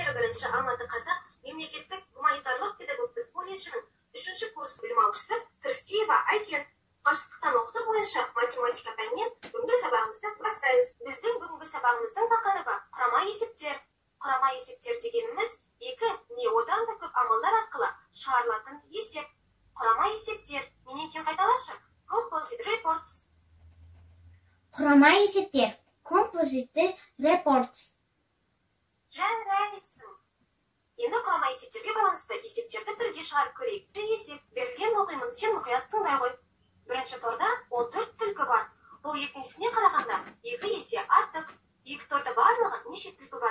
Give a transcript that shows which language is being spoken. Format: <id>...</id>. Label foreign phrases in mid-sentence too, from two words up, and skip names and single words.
<kk>Бірінші Алматы қазақ мемлекеттік гуманитарлық педагогтық колледжінің 3-ші курс білім алушысы Тырыстиева Айкен қашықтықтан оқыту бойынша математика пәнінен бүгінгі сабағымызды бастаймыз. Біздің бүгінгі сабағымыздың тақырыбы құрама есептер. Құрама есептер дегеніміз екі не одан да көп амалдар арқылы шығарылатын есеп. Құрама есептер. Менен кейін қайталашы.</kk> <en>Composite reports.</en> <kk>Құрама есептер.</kk> <en>Composite reports.</en> <kk>Жарайсың. Енді құрама есептерге байланысты есептерді бірге шығарып көрейік. Есеп берілген оқимын, сен мұқият тыңдай ғой. Бірінші торда 14 түлкі бар. Бұл екіншісіне қарағанда 2 есе артық. Екі торда барлығы неше түлкі бар?</kk>